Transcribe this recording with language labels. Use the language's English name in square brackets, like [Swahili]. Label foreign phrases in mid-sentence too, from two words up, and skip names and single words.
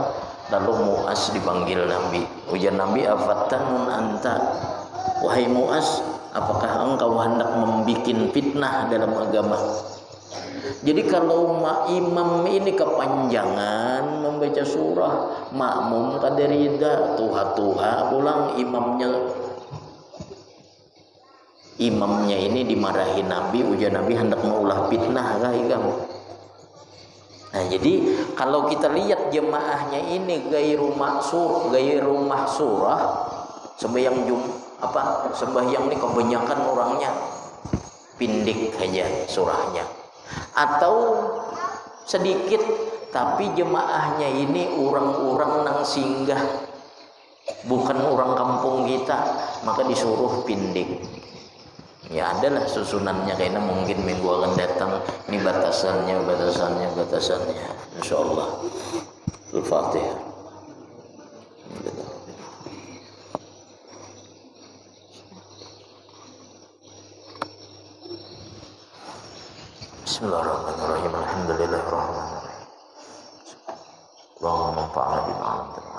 [Banjar] Lalu Mu'az dipanggil Nabi. Ujar Nabi, [Arabic] أفتان أنت, [Banjar] wahai Mu'az, apakah engkau hendak membuat fitnah dalam agama? Jadi kalau imam ini kepanjangan membaca surah, makmum kada rida, tuha-tuha pulang imamnya ini dimarahi Nabi. Ujar Nabi, hendak mengulah fitnah kah kamu? Nah jadi kalau kita lihat jemaahnya ini [Arabic] غير محصورة, [Banjar] sembahyang sembahyang ini kebanyakan orangnya pindik aja surahnya, atau sedikit tapi jemaahnya ini orang-orang nang singgah, bukan orang kampung kita, maka disuruh pindik. [Indonesian] Ya adalah susunannya, kayaknya mungkin minggu akan datang ini batasannya insyaallah. [Arabic] Al-Fatihah. بسم الله الرحمن الرحيم. الحمد لله الرحمن الرحيم. اللهم انفعنا بما علمتنا.